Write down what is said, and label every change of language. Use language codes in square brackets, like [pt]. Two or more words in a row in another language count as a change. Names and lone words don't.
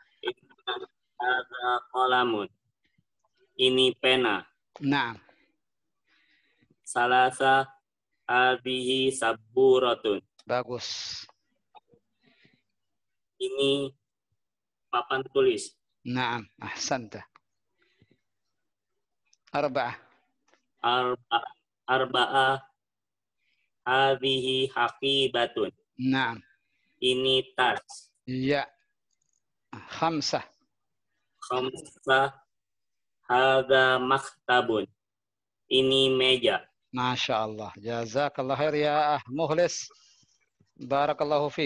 [ar] هذا قلم. [id] Ini pena. [ar] Naam. ثلاثة هذه سبورة. [id] Bagus. Ini papan tulis. [ar] نعم أحسنت أربعة. أربعة هذه حقيبة. Naam. [id] Ini tas. [ar] Iya. Khamsah. خمسة هذا مكتب. [id] Ini meja. [ar] ما شاء الله. جزاك الله خير يا مخلص. بارك الله فيك.